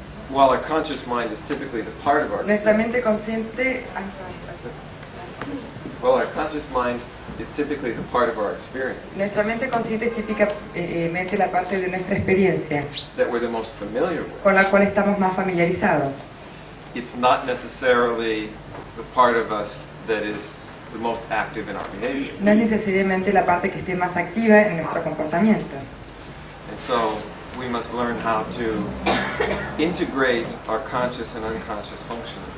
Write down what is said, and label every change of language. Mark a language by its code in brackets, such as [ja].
[en] While our conscious mind is typically the part of our [es] nuestra mente consciente [en] well, our conscious mind is typically the part of our experience [es] nuestra mente consciente es típicamente la parte de nuestra experiencia [en] that we're the most familiar with. [es] con la cual estamos más familiarizados. [en] It's not necessarily the part of us that is the most active in our behavior. [es] No es necesariamente la parte que esté más activa en nuestro comportamiento. [en] And so we must learn how to integrate our conscious and unconscious functions.